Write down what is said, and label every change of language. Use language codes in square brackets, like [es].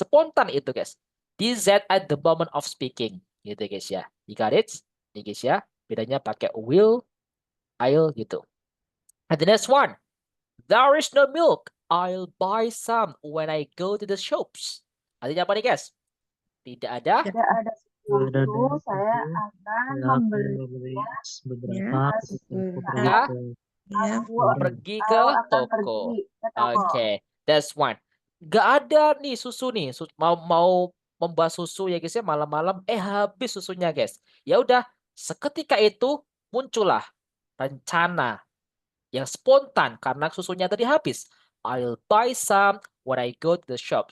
[id] Spontan itu guys. [en] Decide at the moment of speaking. [id] Gitu guys ya. [en] You got it? [id] Nih guys ya. Bedanya pakai will, I'll gitu. [en] And the next one. There is no milk. I'll buy some when I go to the shops. [id] Artinya apa nih guys? Tidak ada Tidak ada susu, saya akan membelinya Ya. ya, Ya. pergi ke toko. Oke, [en] that's one. [id] Gak ada nih susu nih. Mau membuat susu ya guys ya malam-malam. Habis susunya guys. Ya udah, seketika itu muncullah rencana yang spontan karena susunya tadi habis. [en] I'll buy some when I go to the shop.